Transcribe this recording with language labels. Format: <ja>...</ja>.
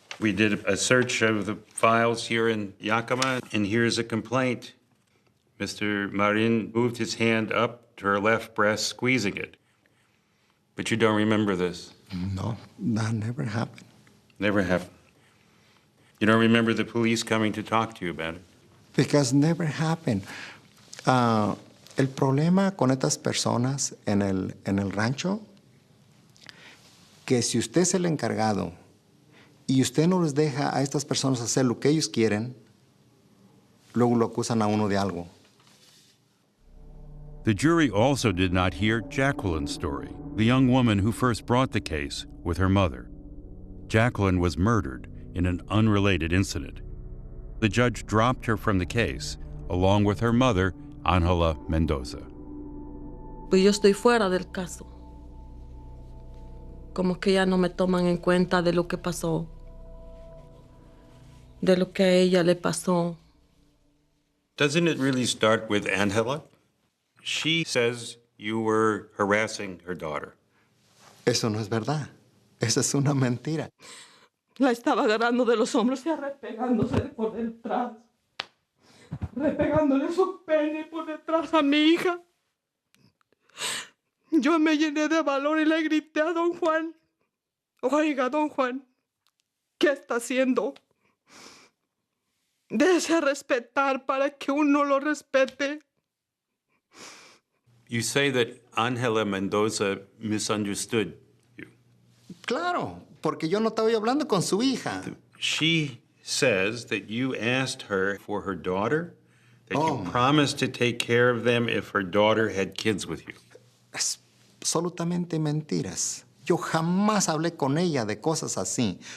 <en>We did a search of the files here in Yakima, and here's a complaint. Mr. Marin moved his hand up to her left breast, squeezing it. But you don't remember this? No, that never happened. Never happened. You don't remember the police coming to talk to you about it? Because never happened.</en> <es>El problema con estas personas en el rancho, que si usted es el encargado y usted no les deja a estas personas hacer lo que ellos quieren, luego lo acusan a uno de algo.</es> <en>The jury also did not hear Jacqueline's story, the young woman who first brought the case with her mother. Jacqueline was murdered in an unrelated incident. The judge dropped her from the case, along with her mother, Ángela Mendoza.</en> <es>Pues yo estoy fuera del caso. Como que ya no me toman en cuenta de lo que pasó, de lo que a ella le pasó.</es> <en>Doesn't it really start with Ángela? She says you were harassing her daughter.</en> <es>Eso no es verdad. Esa es una mentira. La estaba agarrando de los hombros y arrepegándose por detrás. Repegándole su pene por detrás a mi hija. Yo me llené de valor y le grité a don Juan. Oiga, don Juan, ¿qué está haciendo? Déjese respetar para que uno lo respete.</es> <en>You say that Ángela Mendoza misunderstood you.</en> <es>Claro, porque yo no estaba hablando con su hija.</es> <en>She says that you asked her for her daughter, that you promised to take care of them if her daughter had kids with you.</en> <es>Es absolutamente mentiras. Yo jamás hablé con ella de cosas así.</es>